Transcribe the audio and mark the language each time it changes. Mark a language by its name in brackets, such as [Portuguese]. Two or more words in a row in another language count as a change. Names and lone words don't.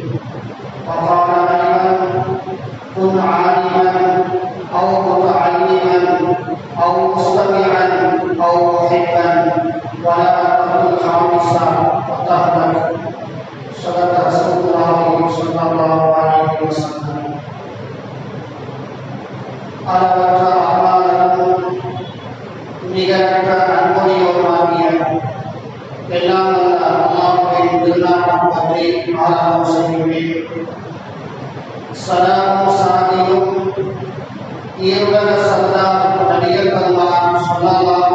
[Arabic] وقال أيضا: كن عالما أو متعلما أو مستمعا أو محبا ولا تكن خامسا وتهلك. صدق رسول الله صلى الله عليه وسلم. [Tamil] அளவற்ற அருளாளரும் நிகரற்ற அன்புடையோருமாகிய எல்லாம் வல்ல அல்லாஹ்வின் திருநாமம் பற்றி ஆரம்பம் செய்கிறேன். சலாமும் சாந்தியும் ஈருலக சர்தார் நபிகள் பெருமான் ஸல்லல்லாஹு